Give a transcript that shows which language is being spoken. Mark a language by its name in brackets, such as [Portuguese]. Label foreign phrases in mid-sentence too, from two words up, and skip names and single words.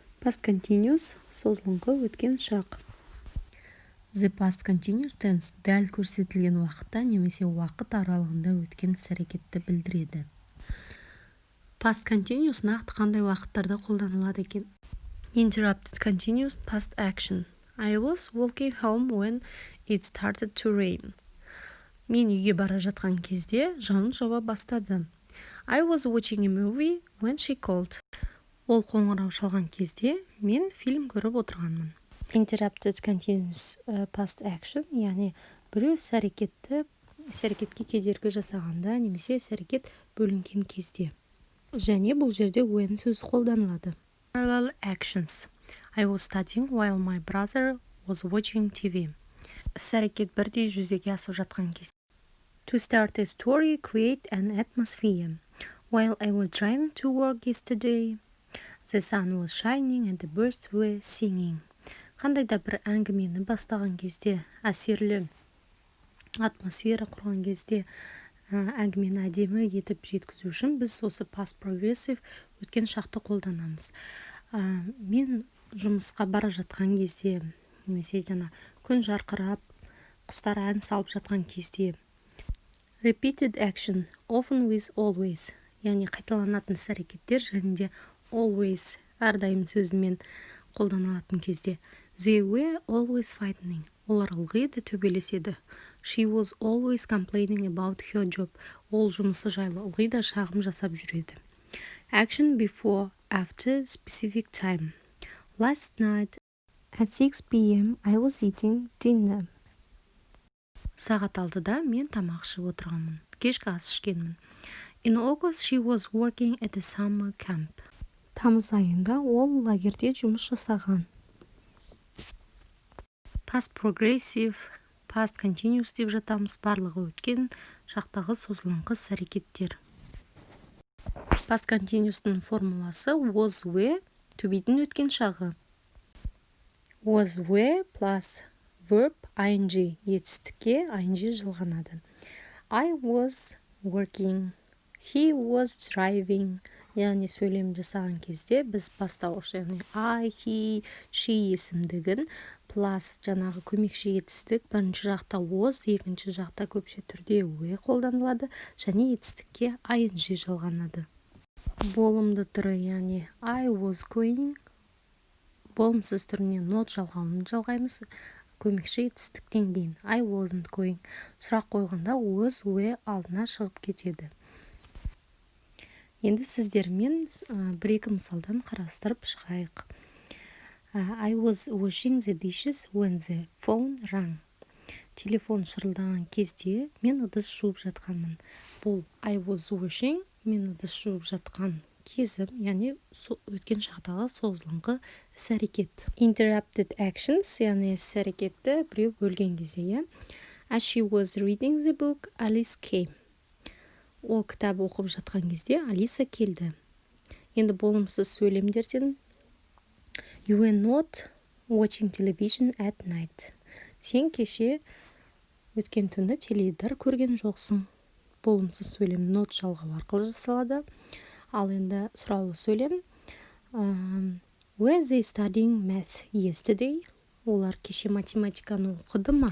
[English] Past continuous [Kazakh] созылыңқы өткен шақ. [English] The past continuous tense [Kazakh] дәл көрсетілген уақытта немесе уақыт аралығында өткен іс-әрекетті білдіреді. [English] Past continuous [Kazakh] нақты қандай уақыттарда қолданылады екен? [English] Interrupted continuous past action. I was walking home when it started to rain. [Kazakh] Мен үйге бара жатқан кезде жауын жауа бастады. [English] I was watching a movie when she called. [Kazakh] Ол қоңырау шалған кезде мен фильм көріп отырғанмын. [English] Interrupted continuous past action, [Kazakh] яғни біреу іс-әрекетке кедергі жасағанда немесе іс-әрекет бөлінген кезде. Және бұл жерде when сөзі қолданылады. [English] Parallel actions. I was studying while my brother was watching TV. [Kazakh] Іс-әрекет бірдей жүзеге асып жатқан кезде. [English] To start a story, create an atmosphere. While I was driving to work yesterday, the sun was shining and the birds were singing. [Kazakh] Қандай да бір әңгімені бастаған кезде, әсерлі атмосфера құрған кезде, әңгімені әдемі етіп жеткізу үшін біз осы [English] past progressive [Kazakh] өткен шақты қолданамыз. Мен жұмысқа бара жатқан кезде, немесе күн жарқырап, құстар ән салып жатқан кезде. [English] Repeated action, often with always, [Kazakh] яғни қайталанатын іс-әрекеттер және де always, әрдайым сөзімен қолданылатын кезде. [English] They were always fighting. [Kazakh] Олар ылғи да төбелеседі. [English] She was always complaining about her job. [Kazakh] Ол жұмысы жайлы ылғи да шағым жасап жүреді. [English] Action before, after specific time. Last night at 6 p.m. I was eating dinner. [Kazakh] Сағат 6-да мен тамақ ішіп отырғанмын. Кешкі ас ішкенмін. [English] In August she was working at a summer camp. [Kazakh] Тамыз айында ол лагерде жұмыс жасаған. [English] Past progressive, past continuous [Kazakh] деп жатамыз, барлығы өткен шақтағы созылыңқы іс-әрекеттер. [English] Past continuous'тың [Kazakh] формуласы [English] was were, to be'дің [Kazakh] өткен шағы. [English] Was were plus verb ing, [Kazakh] етістікке ing жалғанады. [English] I was working, he was driving, [Kazakh] яғни сөйлем жасаған кезде біз бастауыш, яғни [English] I, he, she [Kazakh] есімдігін plus жаңағы көмекші етістік бірінші жақта was, екінші жақта көпше түрде were қолданылады және етістікке ing жалғанады. Болымды түрі, яғни [English] I was going, [Kazakh] болымсыз түріне not жалғауын жалғаймыз, көмекші етістіктен кейін [English] I wasn't going. [Kazakh] Сұрақ қойғанда [English] was, were [Kazakh] алдына шығып кетеді. Енді сіздермен бір-екі мысалдан қарастырып шығайық. [English] I was washing the dishes when the phone rang. [Kazakh] Телефон шырылдаған кезде мен ыдыс жуып жатқанмын. [English] Бұл I was washing, [Kazakh] мен ыдыс жуып жатқан кезім, яғни өткен шақтағы созылыңқы іс-әрекет. [English] Interrupted actions, [Kazakh] яғни іс-әрекетті біреу бөлген кезде. [English] As she was reading the book, Alice came. [Kazakh] Ол кітап оқып жатқан кезде Алиса келді. Енді болымсыз сөйлемдерден [English] You were not watching television at night. [Kazakh] Сен кеше өткен түні теледидар көрген жоқсың. Болымсыз сөйлем not жалғау арқылы жасалады. Ал енді сұраулы сөйлем [English] Were they studying math yesterday? [Kazakh] Олар кеше математиканы оқыды ма?